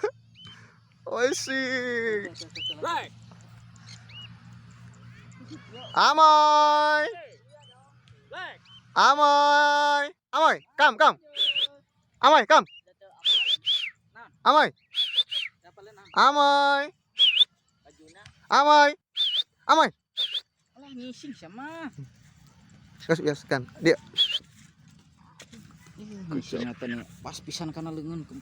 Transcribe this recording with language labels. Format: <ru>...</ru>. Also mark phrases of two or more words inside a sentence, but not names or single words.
<en>Wih. Amoy. Amoy. Amoy, come, come. Amoy, come. Amoy. Amoy. Amoy. Amoy.</en> <su>Alah, ngising sama.</su> <id>Kasih kan dia.</id> <su>Ngising pas pisan kana leungeun.</su>